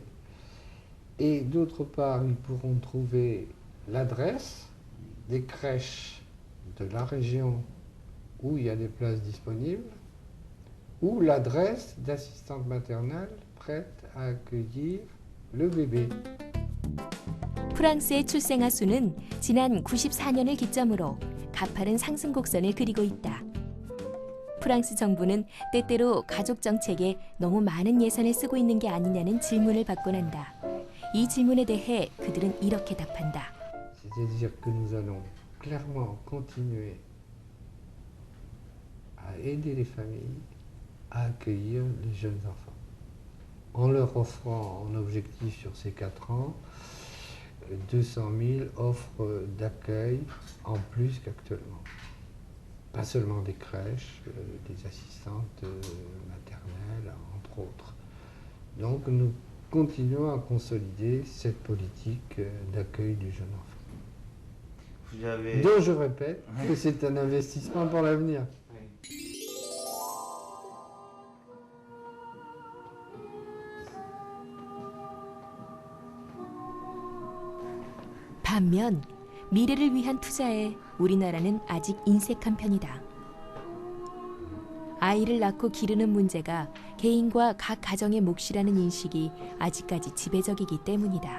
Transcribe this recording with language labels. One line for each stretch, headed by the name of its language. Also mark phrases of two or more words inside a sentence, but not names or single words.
French: Et d'autre part, ils pourront trouver l'adresse des crèches de la région où il y a des places disponibles, ou l'adresse d'assistante maternelle prête à accueillir le bébé.
Korean: 프랑스의 출생아 수는 지난 94년을 기점으로 가파른 상승 곡선을 그리고 있다. 프랑스 정부는 때때로 가족 정책에 너무 많은 예산을 쓰고 있는 게 아니냐는 질문을 받곤 한다. 이 질문에 대해 그들은 이렇게 답한다.
French: C'est-à-dire que nous allons clairement continuer à aider les familles à accueillir les jeunes enfants, en leur offrant en objectif sur ces 4 ans 200 000 offres d'accueil en plus qu'actuellement. Pas seulement des crèches, des assistantes maternelles, entre autres. Donc nous continuons à consolider cette politique d'accueil du jeune enfant. Dont je répète que c'est un investissement pour l'avenir.
Korean: 반면 미래를 위한 투자에 우리나라는 아직 인색한 편이다. 아이를 낳고 기르는 문제가 개인과 각 가정의 몫이라는 인식이 아직까지 지배적이기 때문이다.